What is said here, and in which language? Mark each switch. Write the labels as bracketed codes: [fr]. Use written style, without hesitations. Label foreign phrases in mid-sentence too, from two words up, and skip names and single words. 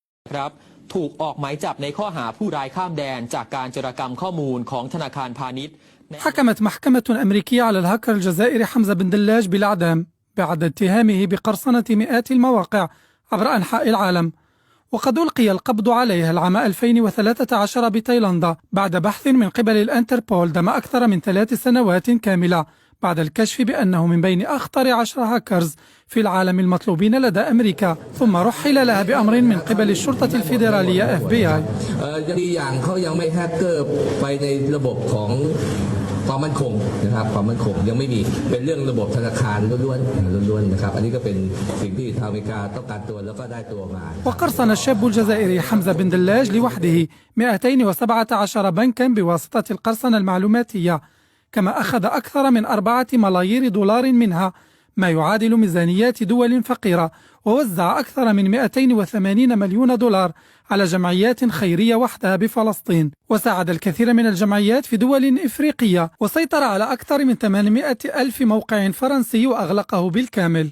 [th] ครับถูกออกหมายจับในข้อหาผู้ร้ายข้ามแดนจากการโจรกรรมข้อมูลของธนาคารพาณิชย์ [ar] حكمت محكمة أمريكية على الهاكر الجزائري حمزة بن دلاج بالإعدام بعد اتهامه بقرصنة مئات المواقع عبر أنحاء العالم، وقد ألقي القبض عليه العام 2013 بتايلاندا بعد بحث من قبل الانتربول دام أكثر من 3 سنوات كاملة بعد الكشف بأنه من بين أخطر 10 هاكرز في العالم المطلوبين لدى أمريكا، ثم رحل لها بأمر من قبل الشرطة الفيدرالية FBI. [th] ความมั่นคงนะครับความมั่นคงยังไม่มีเป็นเรื่องระบบธนาคารล้วนๆนะครับอันนี้ก็เป็นสิ่งที่ทางอเมริกาต้องการตัวแล้วก็ได้ตัวมา [ar] وقرصن الشاب الجزائري حمزة بن دلاج لوحده 217 بنكا بواسطة القرصنة المعلوماتية، كما أخذ أكثر من 4 ملايير دولار منها ما يعادل ميزانيات دول فقيرة، ووزع أكثر من 280 مليون دولار على جمعيات خيرية وحدها بفلسطين، وساعد الكثير من الجمعيات في دول إفريقية، وسيطر على أكثر من 800 ألف موقع فرنسي وأغلقه بالكامل.